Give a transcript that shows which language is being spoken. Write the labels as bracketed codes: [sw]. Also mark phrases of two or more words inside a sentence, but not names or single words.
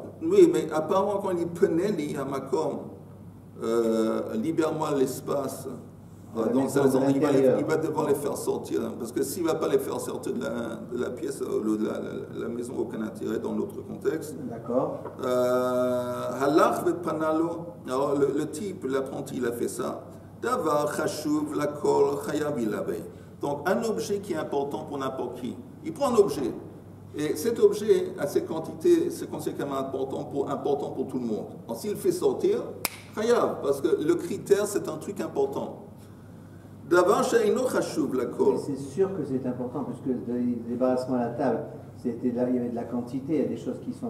[fr] Oui, mais apparemment quand il dit [he] פנה לי המקום, [fr] libère-moi l'espace. Donc il va devoir les faire sortir, parce que s'il ne va pas les faire sortir de la pièce, de la maison, aucun intérêt dans l'autre contexte. D'accord. [he] הלך ופנה לו, [fr] alors le type, l'apprenti, il a fait ça. [he] דבר חשוב לכל חייב עליו. [fr] Donc un objet qui est important pour n'importe qui. Il prend un objet, et cet objet a ses quantités, c'est conséquemment important pour tout le monde. Donc s'il le fait sortir, chayav, parce que le critère c'est un truc important. C'est sûr que c'est important, puisque le débarrassement à la table, il y avait de la quantité, il y a des choses qui sont...